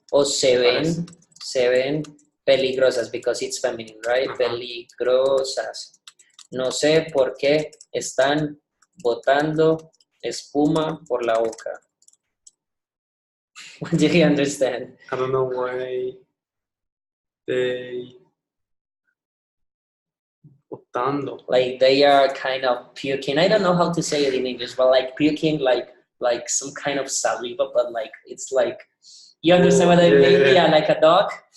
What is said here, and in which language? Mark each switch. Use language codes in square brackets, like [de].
[es] O se ven peligrosas [en] because it's feminine, right? [es] Peligrosas. No sé por qué están botando espuma por la boca. [en] What do you understand? I don't know why they botando. Like they are kind of puking. I don't know how to say it in English, but like puking, like some kind of saliva, but like it's like, you understand what I mean? Yeah, like a dog.